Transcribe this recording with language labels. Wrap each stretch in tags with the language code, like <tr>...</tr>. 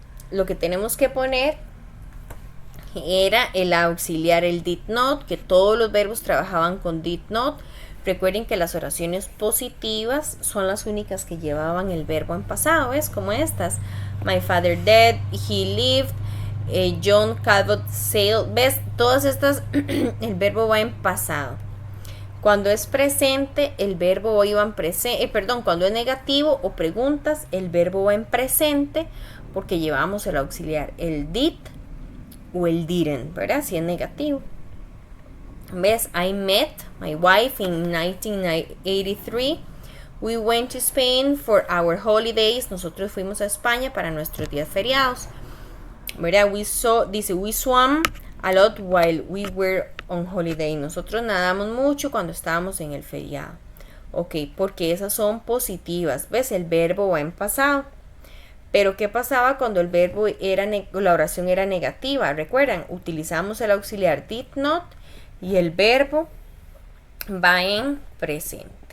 <es>Lo que tenemos que poner era el auxiliar, el did not, que todos los verbos trabajaban con did not. Recuerden que las oraciones positivas son las únicas que llevaban el verbo en pasado, ¿ves? Como estas.</es> <en>My father dead, he lived, John Cabot sailed.</en> <es>¿Ves? Todas estas, el verbo va en pasado. Cuando es presente, el verbo iba en presente. Cuando es negativo o preguntas, el verbo va en presente porque llevamos el auxiliar, el did o el didn't, ¿verdad? Si es negativo. ¿Ves?</es> <en>I met my wife in 1983. We went to Spain for our holidays.</en> <es>Nosotros fuimos a España para nuestros días feriados. ¿Verdad?</es> <en>We swam a lot while we were on holiday.</en> <es>Nosotros nadamos mucho cuando estábamos en el feriado. Ok, porque esas son positivas. ¿Ves? El verbo va en pasado. Pero ¿qué pasaba cuando el verbo la oración era negativa? Recuerdan, utilizamos el auxiliar did not y el verbo va en presente.</es>